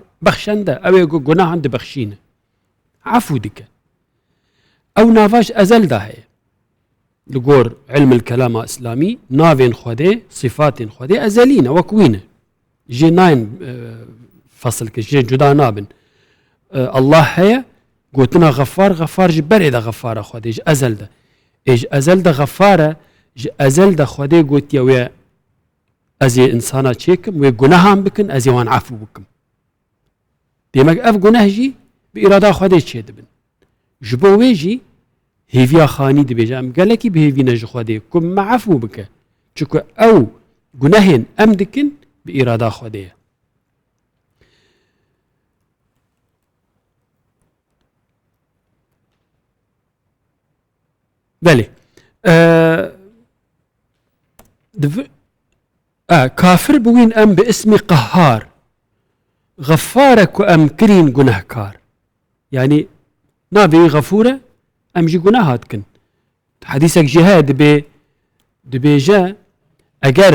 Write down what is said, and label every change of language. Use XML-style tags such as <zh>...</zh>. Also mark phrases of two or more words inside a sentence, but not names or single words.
<ku>Bexşende, ew ê gunahan dibexşîne. Efû dike. Ew nava ji ezel da heye. Li gor ilmil kelama İslamî navên Xwedê, sîfatên Xwedê ezelî ne, wek wî ne. Jê nayên fesil kir, jê cuda nabin. الله هەیە گوتنا غەفار غەفارژ بەرێدا غەفارە خودێژ ئەزەلدە ئێژ ئەزەلدە غەفارە ژ ئەزەلدە خودێ گوتیەوێ ئەزێ ئینسانە چێکم وێ گونەهان بکن ئەزێوان عفو بکەم دێمەک ئەف گونەهژی بە ئیرادا خودێ چێ دەبن ji bo wê jî hêviya xanî dibêje em gelekî bihêvîne ji Xwedê ku me efû bike çunku ew gunehên em dikin bi îrada Xwedê ye. Belê kafir bûîn em bi ismî qehhar غفارە ku em kirîn gunehkar yani navê غەفورە em jî guneha dikin hedîsek jî heye dibêje eger</ku>